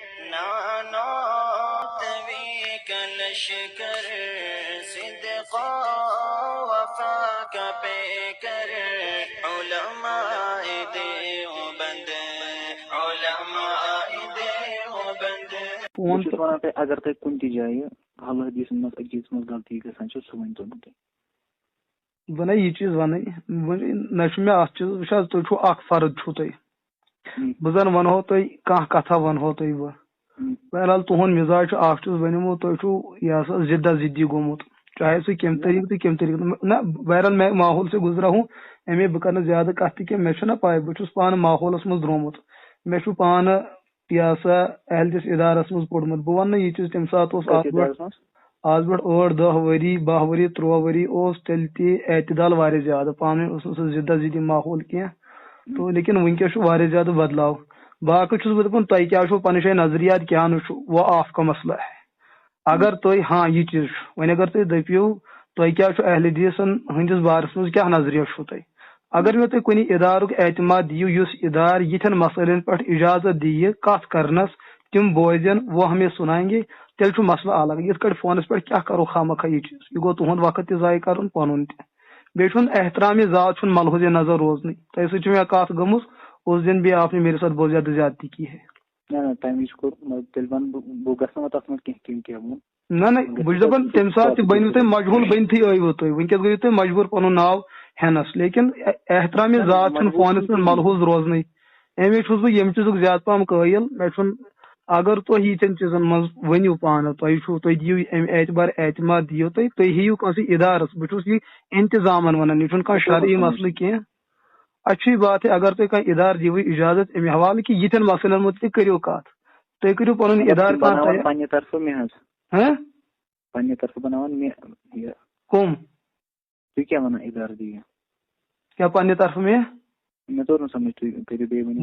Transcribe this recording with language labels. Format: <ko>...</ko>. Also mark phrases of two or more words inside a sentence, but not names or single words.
<ur>نانوت وی کلشکر صدق وفا کا پیکر علماء دیوبند</ur> <ks>بہٕ چھُس وَنان تۄہہِ اگر تۄہہِ کُنہِ تہِ جایہِ حل حدیٖثَن منٛز أکِس منٛز غلطی گژھان چھِ سُہ ؤنۍتو مےٚ تُہۍ. بہٕ نہ یہِ چیٖز وَنٕنۍ نہ چھُ مےٚ اَتھ چیٖز وٕچھ حظ تُہۍ چھُو اکھ فرد چھُو تُہۍ بہٕ زن وَنہو تۄہہِ کانٛہہ کتھا وَنہو تۄہہِ بہٕ بہرحال تُہُنٛد مِزاج چھُ اکھ چیٖز ؤنِمو تۄہہِ چھُو یہِ ہسا زِدہ زِدی گوٚمُت چاہے سُہ کمہِ طریٖقہٕ تہٕ کمہِ طریٖقہٕ نہ بہرحال</ks> <ur>میں ماحول سے گُزرا ہوں</ur> <ks>اَمے بہٕ کرٕ نہٕ زیادٕ کتھ تہِ کینٛہہ مےٚ چھُنہ پاے بہٕ چھُس پانہٕ ماحولس منٛز درٛامُت مےٚ چھُ پانہٕ یہِ ہسا اہلِس ادارس منٛز پوٚرمُت بہٕ وَنہٕ نہٕ یہِ چیٖز تمہِ ساتہٕ اوس آز برونٛٹھ 8-10 ؤری 12 ؤری 13 ؤری اوس تیٚلہِ تہِ اعتدال واریاہ زیادٕ پانہٕ ؤنۍ اوس نہٕ سُہ زِدہ زِدی ماحول کینٛہہ تو لیکن وٕنکیٚس چھُ واریاہ زیادٕ بدلاو باقٕے چھُس بہٕ دَپان تۄہہِ کیٛاہ چھُو پنٕنہِ جایہِ نظریات کیٛاہ نہٕ چھُ</ks> <ur>وہ آپ کا مسئلہ ہے</ur> <ks>اگر تُہۍ ہاں یہِ چیٖز چھُ وۄنۍ اگر تُہۍ دٔپِو تۄہہِ کیٛاہ چھُ اہلِ حدیٖثن ہٕنٛدِس بارس منٛز کیٛاہ نظریہ چھُو تۄہہِ اگر مےٚ تُہۍ کُنہِ ادارُک اعتماد دِیِو یُس ادارٕ یِتھٮ۪ن مسٲیلن پٮ۪ٹھ اجازت دِیہِ کتھ کرنس تِم بوزن</ks> <ur>وہ ہمیں سُنائیں گے</ur> <ks>تیٚلہِ چھُ مسلہٕ الگ یِتھ کٲٹھۍ فونس پٮ۪ٹھ کیٛاہ کرو خامخا یہِ چیٖز یہِ گوٚو تُہُنٛد وقت تہِ ضایہِ کرُن پنُن تہِ بیٚیہِ چھُنہٕ احترامِ ذات چھُنہٕ ملحوظ نظر روزنٕے تۄہہِ سۭتۍ چھِ مےٚ کتھ گٔمٕژ</ks> <ur>اس دن بھی آپ نے میرے ساتھ بہت زیادہ زیادتی کی ہے</ur> <ks>نہ تمہِ وِزِ کوٚر تیٚلہِ وَنہٕ بہٕ گژھٕ نہٕ تتھ منٛز کینٛہہ ووٚن نہ بہٕ چھُس دپان تمہِ ساتہٕ تہِ بٔنِو تُہۍ مجبوٗر بٔنتھٕے ٲیوٕ تُہۍ وٕنکیٚس گٔیِو تُہۍ مجبوٗر پنُن ناو ہٮ۪نس لیکن احترامِ ذات چھُنہٕ فونس پٮ۪ٹھ ملحوظ روزنٕے امی چھُس بہٕ ییٚمہِ چیٖزُک زیادٕ پہم قٲیل مےٚ چھُنہٕ اگر تُہۍ ییٖتٮ۪ن چیٖزن منٛز ؤنِو پانہٕ تُہۍ دِیِو امہِ اعتبار اعتماد دِیِو تُہۍ ہیٚیِو کٲنٛسہِ ادارس بہٕ چھُس یہِ انتظامن ونان یہِ چھُنہٕ کانٛہہ شرعی مسلہٕ کینٛہہ</ks> <ur>اچھی بات ہے</ur> <ks>اگر تُہۍ کانٛہہ ادارٕ دِیِو اجازت امہِ حوالہٕ کہِ یِتھٮ۪ن مسلن متعلق کٔرِو کتھ تُہۍ کٔرِو پنُن ادارٕ کانٛہہ پننہِ طرفہٕ مےٚ حظ پننہِ طرفہٕ بناوان مےٚ یہِ کُم تُہۍ کیٛاہ ونان ادارٕ دِیِو کیٛاہ پننہِ طرفہٕ مےٚ توٚر نہٕ سمجھ تُہۍ کٔرِو بیٚیہِ ؤنِو</ks>